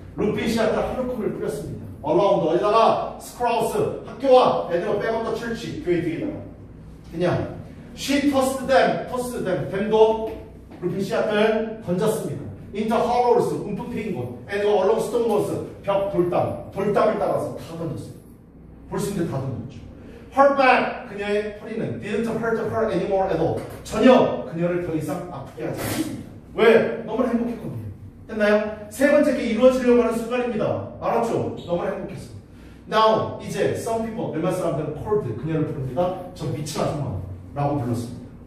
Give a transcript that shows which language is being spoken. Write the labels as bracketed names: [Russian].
[Korean] 루핀 씨앗들 한 움큼을 뿌렸습니다. around 어디다가 스크라우스 학교와 애들과 백업더 철치 교회 뒤에다가 그냥 [English] she tossed them [Korean] 댐도 루핀 씨앗을 던졌습니다. [English] into hollows [Korean] 움푹 패인 곳 애들과 [English] along stone walls [Korean] 벽 돌담을 따라서 다 던졌어요. 볼 수 있는데 다 던졌죠. [English] her back 그녀의 허리는 didn't hurt her anymore at all. [Korean] 전혀 그녀를 더 이상 아프게 하지 않습니다. 왜? 너무나 행복했거든요. 됐나요? 세 번째 게 이루어지려고 하는 순간입니다. 알았죠? 너무나 행복했어. Now 이제 [English] some people [Korean] 몇몇 사람들은 called 그녀를 부릅니다. 저 미친 아줌마 라고 불렀습니다.